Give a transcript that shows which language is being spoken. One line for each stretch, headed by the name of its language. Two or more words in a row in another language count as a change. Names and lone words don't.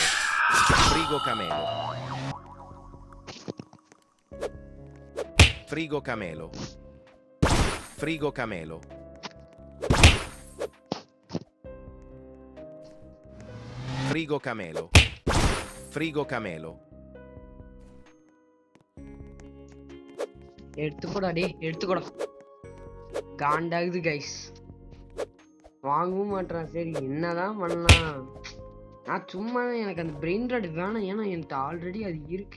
Tamil: Frigo Camelo. Frigo Camelo. Frigo Camelo. Frigo Camelo. Frigo Camelo. எடுத்துக்கூடா காண்டாகுது கைஸ். வாங்கவும் மாட்டேறான். சரி என்னதான் பண்ணலாம், நான் சும்மா எனக்கு அந்த
English: brain rot
Tamil: வேணாம். ஏன்னா என்கிட்ட ஆல்ரெடி அது இருக்கு.